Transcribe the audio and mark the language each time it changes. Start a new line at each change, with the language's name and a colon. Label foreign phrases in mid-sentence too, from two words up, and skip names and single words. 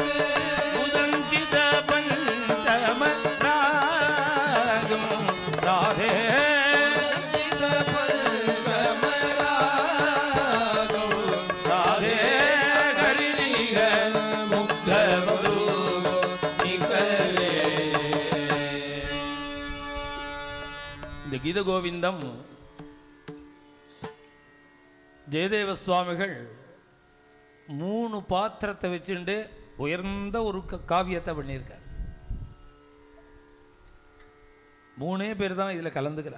Sanskrit: उदञ्चित पञ्चम रागं राधे रञ्जित पञ्चमरागो राधे हरिः मुग्धवधू निकले
Tamil: இந்த கீத கோவிந்தம் ஜெயதேவ சுவாமிகள் 3 பாத்திரத்தை வச்சுட்டு உயர்ந்த ஒரு காவியத்தை பண்ணியிருக்கார். 3 பேர் தான் இதில் கலந்துக்கிறார்.